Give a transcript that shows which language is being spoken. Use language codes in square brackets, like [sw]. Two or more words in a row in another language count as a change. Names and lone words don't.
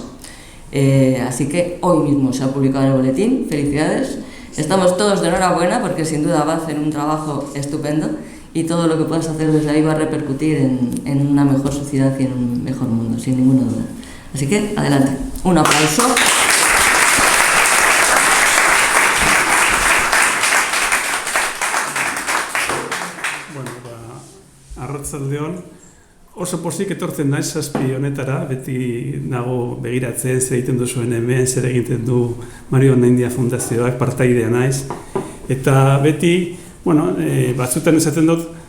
[es] Así que hoy mismo se ha publicado en el boletín, felicidades, estamos todos de enhorabuena porque sin duda va a hacer un trabajo estupendo y todo lo que puedas hacer desde ahí va a repercutir en una mejor sociedad y en un mejor mundo, sin ninguna duda. Así que, adelante, un aplauso. [eu] Arratsaldeon, oso pozik etortzen naiz zazpi honetara, beti nago begiratzen zer egiten duzuen hemen, zer egiten du Mario Ondaindia Fundazioak, partaidea naiz, eta beti bueno, batzutan esaten dut,